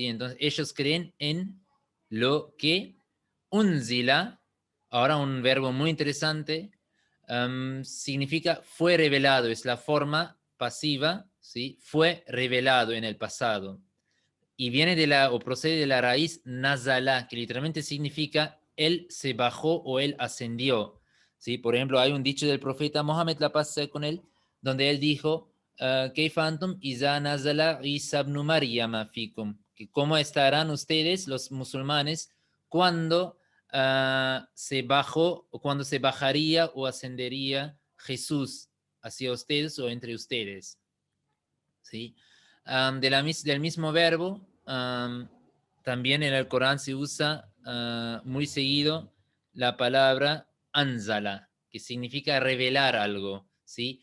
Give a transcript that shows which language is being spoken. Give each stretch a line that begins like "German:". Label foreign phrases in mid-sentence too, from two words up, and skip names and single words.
Spanish: Entonces ellos creen en lo que unzila, ahora un verbo muy interesante, significa fue revelado, es la forma pasiva, ¿sí? Fue revelado en el pasado. Y viene de la, o procede de la raíz nazala, que literalmente significa él se bajó o él ascendió. ¿Sí? Por ejemplo, hay un dicho del profeta Mohammed, la paz sea con él, donde él dijo,
Arabic: ¿كيف أنتم إذا نزل عيسى ابن مريم فيكم?
Spanish: Que cómo estarán ustedes, los musulmanes, cuando se bajó, o cuando se bajaría o ascendería Jesús hacia ustedes o entre ustedes. ¿Sí? Del mismo verbo, también en el Corán se usa muy seguido la palabra anzala, que significa revelar algo, ¿sí?